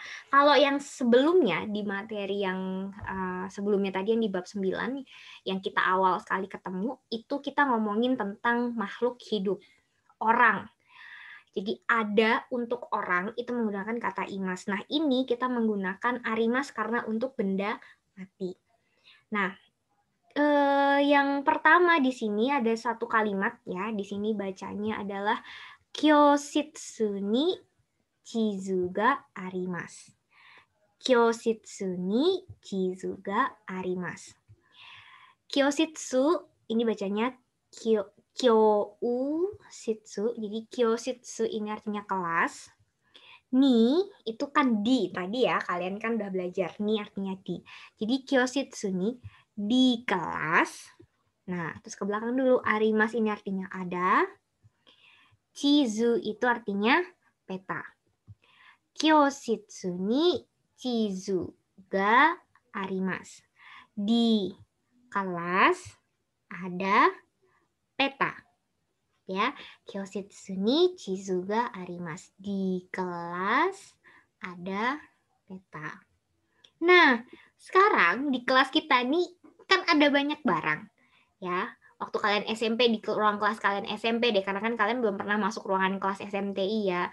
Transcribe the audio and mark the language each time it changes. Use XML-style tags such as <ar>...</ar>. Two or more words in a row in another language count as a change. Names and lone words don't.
<id>Kalau yang sebelumnya di materi yang sebelumnya tadi yang di bab 9 yang kita awal sekali ketemu, itu kita ngomongin tentang makhluk hidup, orang. Jadi ada untuk orang itu menggunakan kata imas. Nah ini kita menggunakan arimas karena untuk benda mati. Nah yang pertama di sini ada satu kalimat ya. Di sini bacanya adalah</id> <ja>教室に地図があります. 教室に地図があります.</ja> <id>Kyoshitsu ini bacanya Kyoshitsu. Jadi Kyoshitsu ini artinya kelas. Ni itu kan di tadi ya, kalian kan udah belajar. Ni artinya di. Jadi</id> <ja>教室に</ja> <id>di kelas. Nah, terus ke belakang dulu. Arimas ini artinya ada. Chizu itu artinya peta.</id> <ja>教室に地図があります.</ja> <id>Di kelas ada peta. Ya,</id> <ja>教室に地図があります.</ja> <id>Di kelas ada peta. Nah, sekarang di kelas kita nih kan ada banyak barang. Ya, waktu kalian SMP di ruang kelas kalian SMP deh, karena kan kalian belum pernah masuk ruangan kelas SMTI ya.</id>